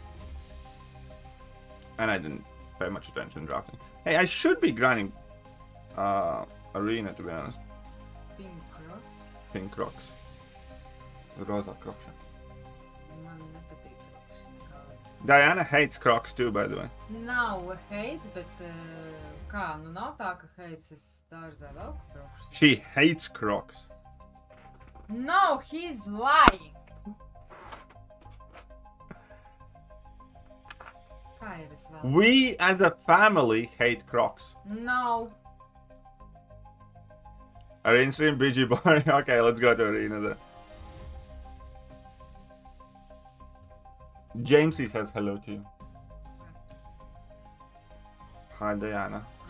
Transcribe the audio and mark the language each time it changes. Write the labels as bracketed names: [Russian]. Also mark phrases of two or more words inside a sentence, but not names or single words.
[English] And I didn't pay much attention drafting. Hey, I should be grinding arena to be honest. Pink cross? Pink Crocs. Rosa Crocs. [Latvian] Man nepatīk crocs. [English] Diana hates Crocs too, by the way. [Latvian] Nav hates, bet kā, nu nav tā, ka hates es dārzā velku crocs. [English] She hates Crocs. No, he's lying! [Latvian] Kā ir es vēl? [English] We as a family hate Crocs. No. Arena stream, BG boring. Okay, let's go to arena then. Jamesy says hello to you. Hi, Diana.